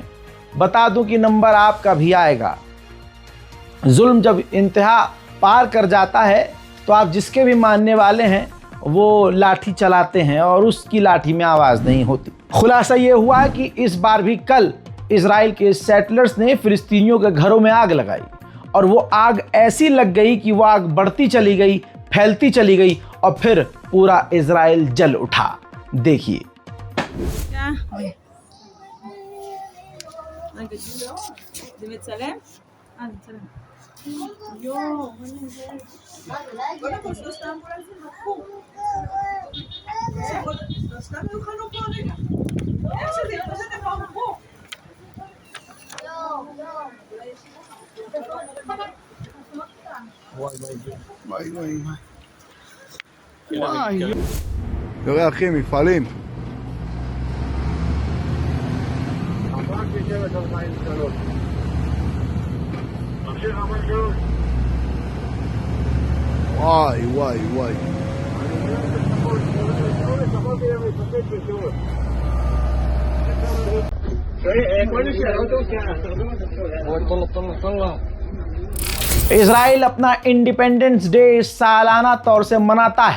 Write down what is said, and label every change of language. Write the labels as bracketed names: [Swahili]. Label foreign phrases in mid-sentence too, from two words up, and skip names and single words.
[Hindi] बता दूं कि नंबर आपका भी आएगा। जुल्म जब इंतहा पार कर जाता है तो आप जिसके भी मानने वाले हैं वो लाठी चलाते हैं और उसकी लाठी में आवाज़ नहीं होती। खुलासा ये हुआ कि इस बार भी कल इजराइल के सेटलर्स ने फिलिस्तीनियों के घरों में आग लगाई, और वो आग ऐसी लग गई कि वो आग बढ़ती चली गई, फैलती चली गई, और फिर पूरा इजराइल जल उठा। देखिए। [Hebrew] רגע, זה מצלם? זה מצלם. יואו, קודם כל שלושת האמבולנסים לקחו. שלושתם היו חנו פה רגע. איך שזה יתפשט הם לא אמרו. וואי. תראה אחי, מפעלים. תמשיך המנגנון. Vay vay vay. [Hindi] इजराइल अपना [English] Independence Day [Hindi] सालाना तौर से मनाता है।